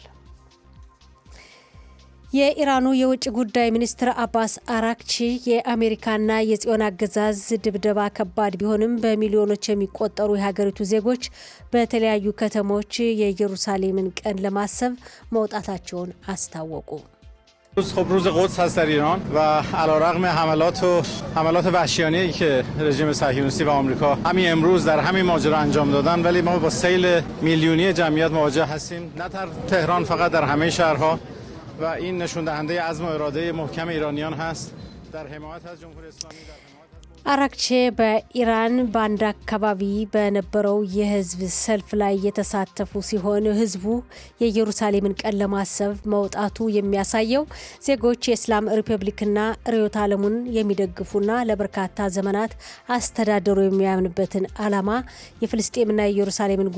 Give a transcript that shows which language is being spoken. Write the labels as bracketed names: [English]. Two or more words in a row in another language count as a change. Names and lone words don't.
[Amharic] የኢራኑ የውጭ ጉዳይ ሚኒስትር አባስ አራክቺ የአሜሪካና የጽዮን አገዛዝ ድብደባ ከባድ ቢሆንም በሚሊዮኖች የሚቆጠሩ የሀገሪቱ ዜጎች በተለያዩ ከተሞች የኢየሩሳሌምን ቀን ለማሰብ መውጣታቸውን አስታወቁ። [Persian] روز قدس هست در ایران و علیرغم حملات وحشیانه‌ای که رژیم صهیونیستی و آمریکا همین امروز در همین ماجرا انجام دادن ولی ما با سیل میلیونی جمعیت مواجه هستیم نه در تهران فقط در همه شهرها و این نشون دهنده عزم و اراده محکم ایرانیان هست در حمایت از جمهوری اسلامی [Amharic] አራክቼ በኢራን በአንድ አካባቢ በነበረው የህዝብ ሰልፍ ላይ የተሳተፉ ሲሆን ህዝቡ የኢየሩሳሌምን ቀን ለማሰብ መውጣቱ የሚያሳየው ዜጎች የእስላም ሪፐብሊክና ርዕዮተ ዓለሙን የሚደግፉና ለበርካታ ዘመናት አስተዳደሩ የሚያምንበትን ዓላማ የፍልስጤምና የኢየሩሳሌምን